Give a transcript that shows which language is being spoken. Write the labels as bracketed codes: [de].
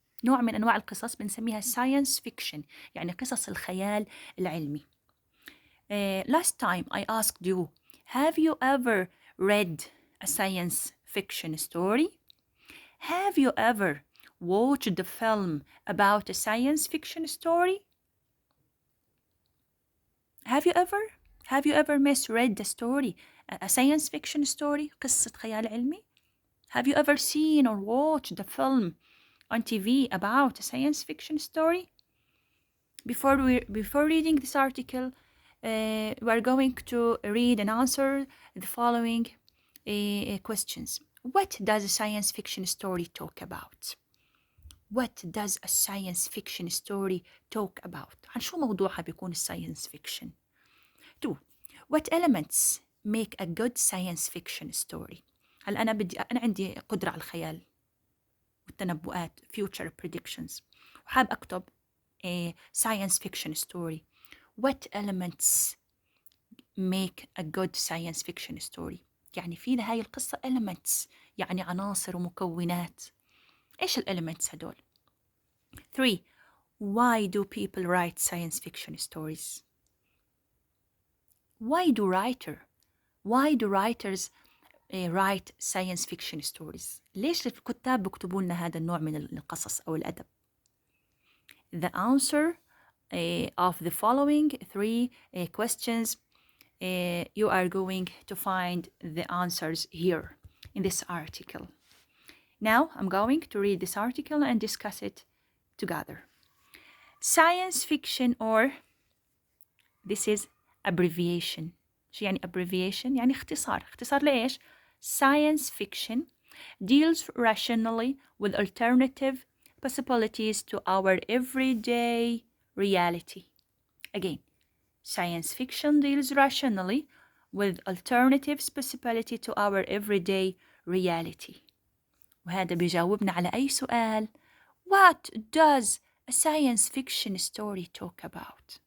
[ar] نوع من أنواع القصص بنسميها [en] science fiction [ar] يعني قصص الخيال العلمي. [en] Last time I asked you, have you ever read a science fiction story? Have you ever watched a film about a science fiction story? Have you ever misread a story, a science fiction story, [ar] قصة خيال علمي? [en] Have you ever seen or watched a film on TV about a science fiction story? Before reading this article, we are going to read and answer the following questions. What does a science fiction story talk about? What does a science fiction story talk about? [ar] عن شو موضوعها بيكون [en] science fiction? 2. What elements make a good science fiction story? [ar] هل أنا عندي قدرة على الخيال والتنبؤات [en] future predictions [ar] وحاب أكتب [en] a science fiction story. What elements make a good science fiction story? [ar] يعني في لهاي القصة elements يعني عناصر ومكونات. إيش elements هدول؟ 3. [en] Why do people write science fiction stories? Why do writers write science fiction stories? [ar] ليش الكتاب بيكتبوا لنا هذا النوع من القصص أو الأدب؟ [en] The answer of the following 3 questions, you are going to find the answers here in this article. Now I'm going to read this article and discuss it together. Science fiction, or this is abbreviation. [ar] شو يعني abbreviation؟ يعني اختصار لإيش؟ [en] Science fiction deals rationally with alternative possibilities to our everyday reality. Again, science fiction deals rationally with alternative possibility to our everyday reality. [ar] وهذا بيجاوبنا على أي سؤال. [en] What does a science fiction story talk about?